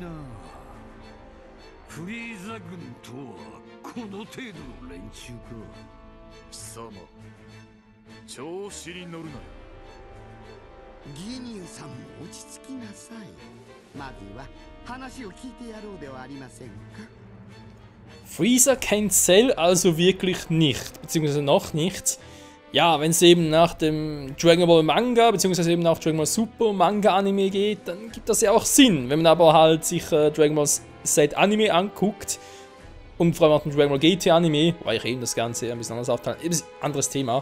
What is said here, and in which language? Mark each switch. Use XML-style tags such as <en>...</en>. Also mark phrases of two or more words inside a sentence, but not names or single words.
<ja>フリーザ軍とはこの程度の連中か。貴様、調子に乗るなよ。ギニューさんも落ち着きなさい。まずは話を聞いてやろうではありませんか。</ja> <de>Freezer kennt Cell also wirklich nicht, beziehungsweise noch nicht. Ja, wenn es eben nach dem Dragon Ball Manga, beziehungsweise eben nach Dragon Ball Super Manga Anime geht, dann gibt das ja auch Sinn. Wenn man aber halt sich Dragon Ball Z Anime anguckt, Und vor allem auch den Dragon Ball GT Anime, weil ich eben das Ganze ein bisschen anders aufteilen, ein anderes Thema.</de>